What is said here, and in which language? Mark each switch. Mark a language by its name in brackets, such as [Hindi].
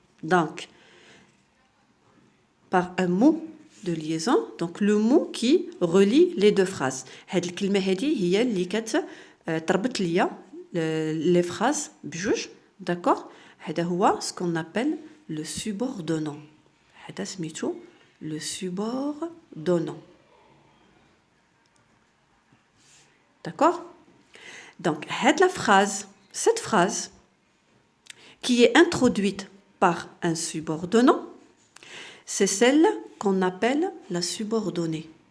[French] Donc, par un mot de liaison, donc le mot qui relie les deux phrases. [Arabic] هاد الكلمة هذه هي اللي تربط ليا les phrases بجوج. [French] D'accord? [Arabic] هذا هو [French] ce qu'on appelle le subordonnant. [Arabic] هذا سميتو [French] le subordonnant. D'accord? Donc, cette phrase qui est introduite par un subordonnant, c'est celle qu'on appelle la subordonnée.